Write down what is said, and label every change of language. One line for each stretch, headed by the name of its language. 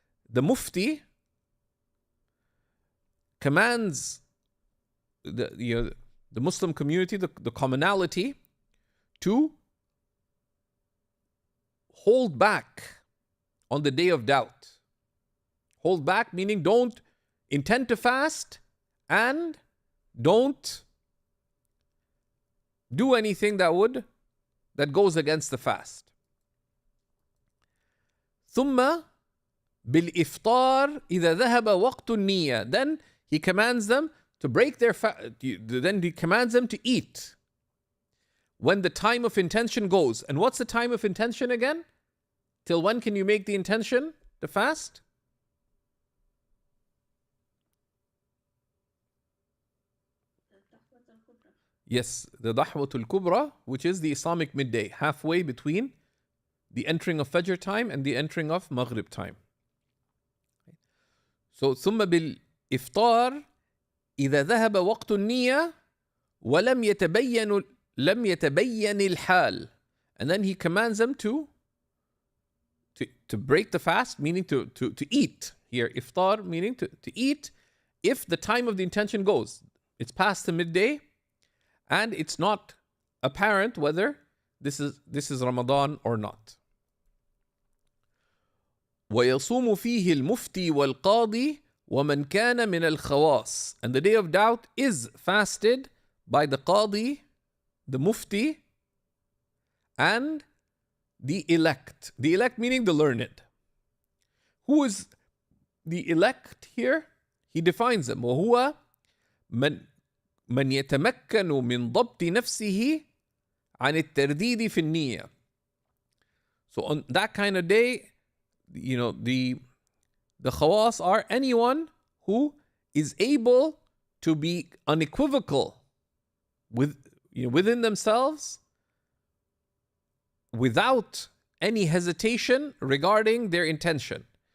English: The Mufti commands the Muslim community, the commonality, to hold back on the day of doubt. Hold back meaning don't intend to fast and don't do anything that goes against the fast.
Arabic: ثم بالإفطار إذا ذهب وقت النية.
English: Then he commands them to break their fast. Then he commands them to eat when the time of intention goes. And what's the time of intention again? Till when can you make the intention to fast? Yes, the Dahwatul Kubra, which is the Islamic midday, halfway between the entering of Fajr time and the entering of Maghrib time.
Arabic: So, ثم بالإفطار إذا ذهب وقت النية ولم يتبين الحال.
English: And then he commands them to break the fast, meaning to eat. Here, iftar, meaning to eat if the time of the intention goes. It's past the midday and it's not apparent whether this is Ramadan or not.
Arabic: ويصوم فيه المفتي والقاضي ومن كان من الخواص.
English: And the day of doubt is fasted by the qadi, the mufti, and the elect. The elect meaning the learned. Who is the elect here? He defines them.
Arabic: وهو من يتمكن من ضبط نفسه عن الترديد في النية.
English: So on that kind of day, the khawas are anyone who is able to be unequivocal within themselves without any hesitation regarding their intention.